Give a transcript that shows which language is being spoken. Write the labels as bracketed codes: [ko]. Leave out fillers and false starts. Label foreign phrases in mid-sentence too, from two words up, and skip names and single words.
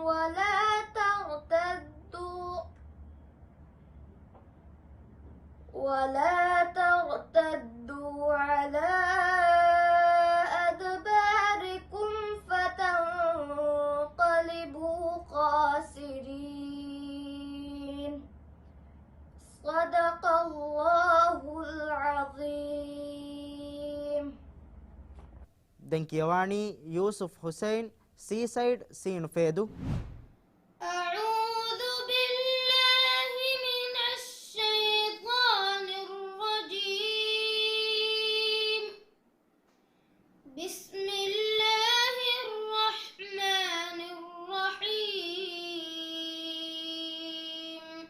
[ar] ولا ترتدوا على أدباركم فتنقلبوا خاسرين. صدق الله العظيم. [si] දැන් කියවානි යූසුෆ් හුසයින් සීසයිඩ් සීනු ෆේදු [ar] أعوذ بالله من الشيطان الرجيم. بسم الله الرحمن الرحيم.